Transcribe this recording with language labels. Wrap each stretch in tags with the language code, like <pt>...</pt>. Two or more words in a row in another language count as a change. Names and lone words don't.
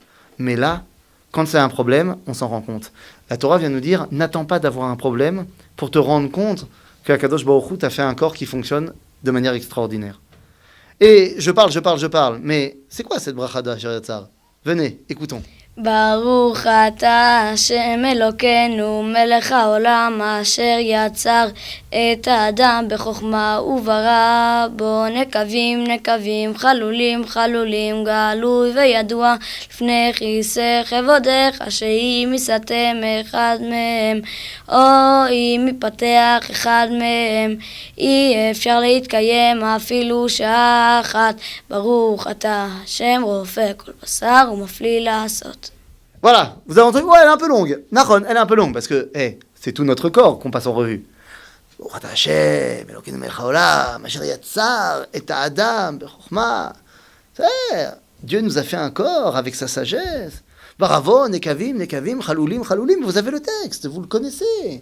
<fr>Mais là, quand c'est un problème, on s'en rend compte. La Torah vient nous dire, n'attends pas d'avoir un problème pour te rendre compte qu'</fr> <he>הקדוש ברוך הוא</he> <fr>t'a fait un corps qui fonctionne de manière extraordinaire. Et je parle, mais c'est quoi cette bracha d'Asher Yatzar ? Venez, écoutons.</fr> <he>ברוך אתה השם אלוקינו מלך העולם אשר יצר את האדם בחוכמה וברא בו נקבים חלולים גלוי וידוע לפני כיסא כבודך שאם יסתם אחד מהם או אם יפתח אחד מהם אי אפשר להתקיים אפילו שעה אחת ברוך אתה השם רופא כל בשר ומפליא לעשות.</he> <fr>Voilà, vous avez entendu, ouais, elle est un peu longue. Nahon, elle est un peu longue, parce que c'est tout notre corps qu'on passe en revue. Dieu nous a fait un corps avec sa sagesse.</fr> <he>ברא בו נקבים חלולים,</he> <fr>vous avez le texte, vous le connaissez.</fr>